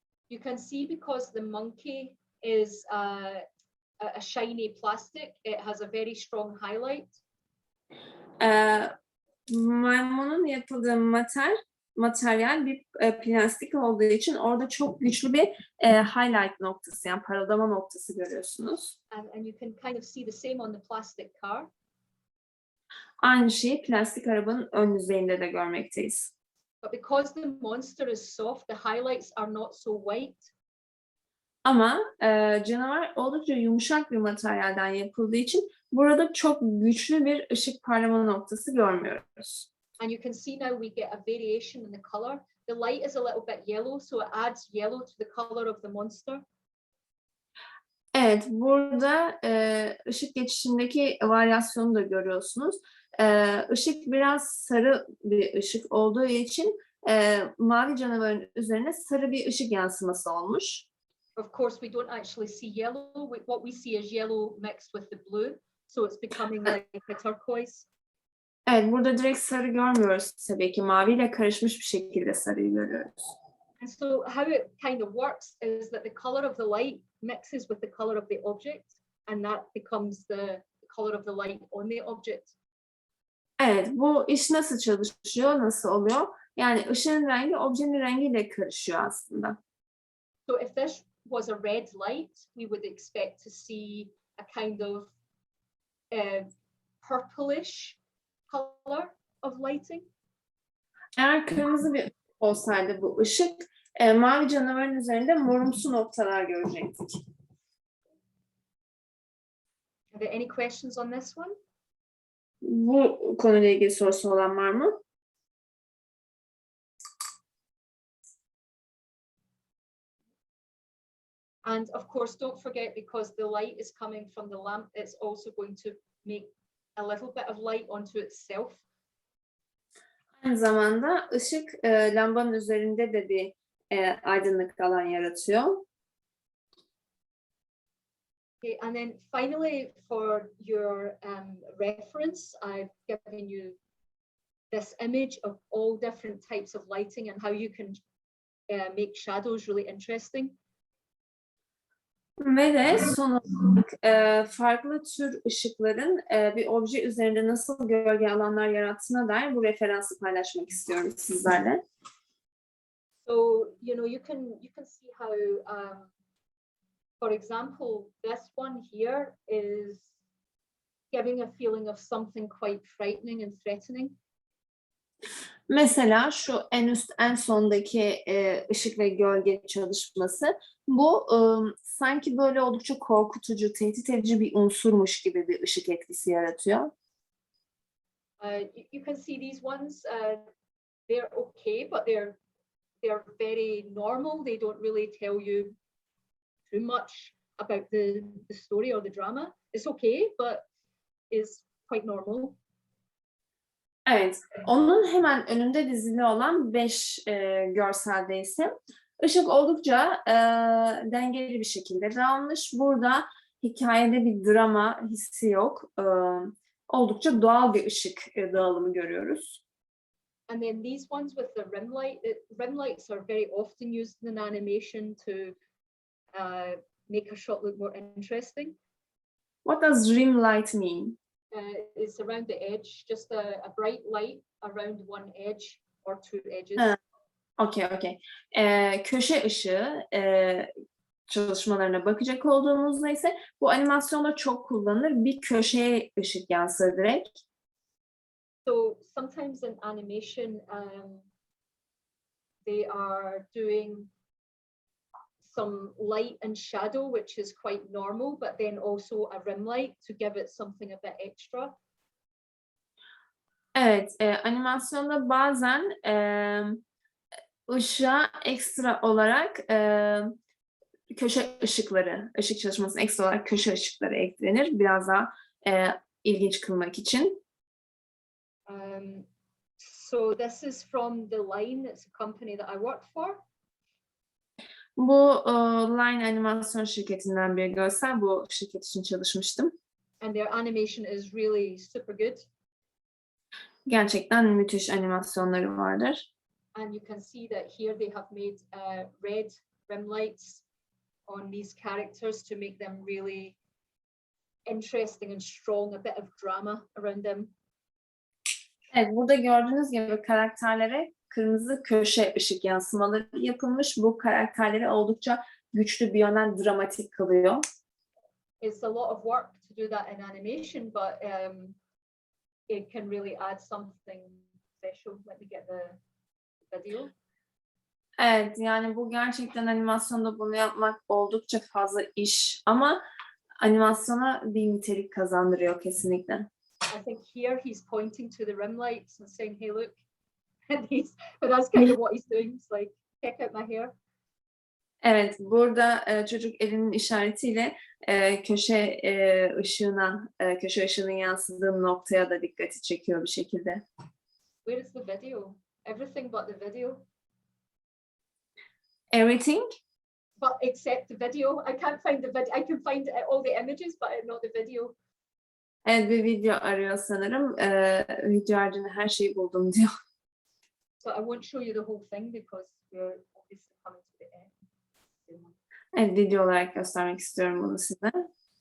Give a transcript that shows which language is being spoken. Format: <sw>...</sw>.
<en>You can see because the monkey is a shiny plastic, it has a very strong highlight.</en> <tr>Maymunun yapıldığı materyal bir plastik olduğu için orada çok güçlü bir highlight noktası, yani parıldama noktası görüyorsunuz.</tr> <en>And you can kind of see the same on the plastic car.</en> <tr>Aynı şeyi plastik arabanın ön yüzeyinde de görmekteyiz.</tr> <en>But because the monster is soft, the highlights are not so white.</en> <tr>Ama canavar oldukça yumuşak bir materyalden yapıldığı için burada çok güçlü bir ışık parlama noktası görmüyoruz.</tr> <en>And you can see now we get a variation in the color. The light is a little bit yellow, so it adds yellow to the color of the monster.</en> <tr>Evet, burada ışık geçişindeki varyasyonu da görüyorsunuz. Işık biraz sarı bir ışık olduğu için mavi canavarın üzerine sarı bir ışık yansıması olmuş.</tr> <en>Of course, we don't actually see yellow. What we see is yellow mixed with the blue, so it's becoming like a turquoise.</en> <tr>Evet, burada direkt sarı görmüyoruz tabii ki. Maviyle karışmış bir şekilde sarıyı görüyoruz.</tr> <en>And so how it kind of works is that the color of the light mixes with the color of the object, and that becomes the color of the light on the object.</en> <tr>Evet, bu iş nasıl çalışıyor, nasıl oluyor? Yani ışığın rengi objenin rengiyle karışıyor aslında.</tr> <en>So if this was a red light, we would expect to see a kind of purplish color of lighting.</en> <tr>Eğer kırmızı bir olsaydı bu ışık, mavi canavarın üzerinde morumsu noktalar görecektik.</tr> <en>Are there any questions on this one?</en> <tr>Bu konuyla ilgili sorusu olan var mı?</tr> <en>And of course, don't forget, because the light is coming from the lamp, it's also going to make a little bit of light onto itself.</en> <tr>Aynı zamanda ışık lambanın üzerinde de bir aydınlık alan yaratıyor.</tr> <en>Okay, and then finally, for your reference, I've given you this image of all different types of lighting and how you can make shadows really interesting.</en> <tr>Ve de son olarak farklı tür ışıkların bir obje üzerinde nasıl gölge alanlar yarattığına dair bu referansı paylaşmak istiyorum sizlerle.</tr> <en>So, you know, you can see how, for example, this one here is giving a feeling of something quite frightening and threatening.</en> <tr>Mesela şu en sondaki ışık ve gölge çalışması, bu sanki böyle oldukça korkutucu, tehdit edici bir unsurmuş gibi bir ışık etkisi yaratıyor.</tr> <en>You can see these ones, they're okay, but they're very normal. They don't really tell you too much about the story or the drama. It's okay, but is quite normal.</en> <tr>Evet, onun hemen önünde dizili olan 5 görselde ise ışık oldukça dengeli bir şekilde dağılmış. Burada hikayede bir drama hissi yok. Oldukça doğal bir ışık dağılımı görüyoruz.</tr> <en>And then these ones with the rim light, rim lights are very often used in animation to make a shot look more interesting. What does rim light mean? It's around the edge, just a bright light around one edge or two edges. Okay.</en> <tr>Köşe ışığı çalışmalarına bakacak olduğumuzda ise bu animasyonda çok kullanılır. Bir köşeye ışık yansır direkt.</tr> <en>So sometimes in animation, they are doing some light and shadow, which is quite normal, but then also a rim light to give it something a bit extra.</en> <tr>Evet, animasyonda bazen ışığa ekstra olarak köşe ışıkları, ışık çalışmasına ekstra olarak köşe ışıkları eklenir. Biraz daha ilginç kılmak için.</tr> <en>So this is from The Line. It's a company that I work for.</en> <tr>Bu Line animasyon şirketinden bir görsel. Bu şirket için çalışmıştım.</tr> <en>And their animation is really super good.</en> <tr>Gerçekten müthiş animasyonları vardır.</tr> <en>And you can see that here they have made red rim lights on these characters to make them really interesting and strong, a bit of drama around them.</en> <tr>Evet, burada gördüğünüz gibi karakterlere kırmızı köşe ışık yansımaları yapılmış. Bu karakterleri oldukça güçlü bir yönden dramatik kılıyor.</tr> <en>It's a lot of work to do that in animation, but it can really add something special. Let me get the video.</en> <tr>Evet, yani bu gerçekten animasyonda bunu yapmak oldukça fazla iş ama animasyona bir nitelik kazandırıyor kesinlikle.</tr> <en>I think here he's pointing to the rim lights and saying, "Hey, look," and but that's kind of what he's doing. It's like, check out my hair.</en> <tr>Evet, burada çocuk elinin işaretiyle köşe ışığının yansıdığı noktaya da dikkati çekiyor bir şekilde.</tr> <en>Where is the video? Everything but the video. Everything? But except the video. I can't find the video. I can find all the images, but not the video.</en> <tr>Evet, bir video arıyor sanırım. Video haricinde her şeyi buldum diyor.</tr> <en>So I won't show you the whole thing because we're obviously coming to the end.</en> <tr>Evet, video olarak göstermek istiyorum bunu size.</tr>